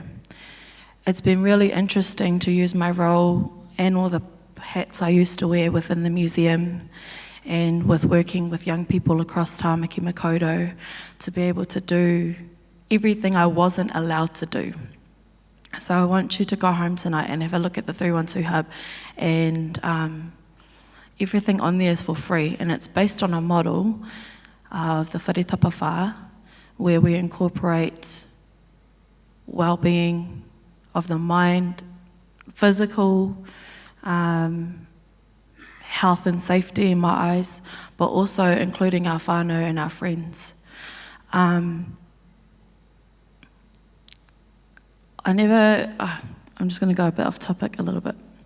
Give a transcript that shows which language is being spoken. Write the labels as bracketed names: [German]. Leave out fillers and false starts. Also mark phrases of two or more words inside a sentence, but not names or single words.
[English] It's been really interesting to use my role and all the hats I used to wear within the museum and with working with young people across Tāmaki Makaurau to be able to do everything I wasn't allowed to do. So I want you to go home tonight and have a look at the 312 Hub, and everything on there is for free, and it's based on a model of the [Māori] whare tapawhā, [English] where we incorporate well-being of the mind, physical health and safety in my eyes, but also including our whānau and our friends. I'm just going to go a bit off topic a little bit.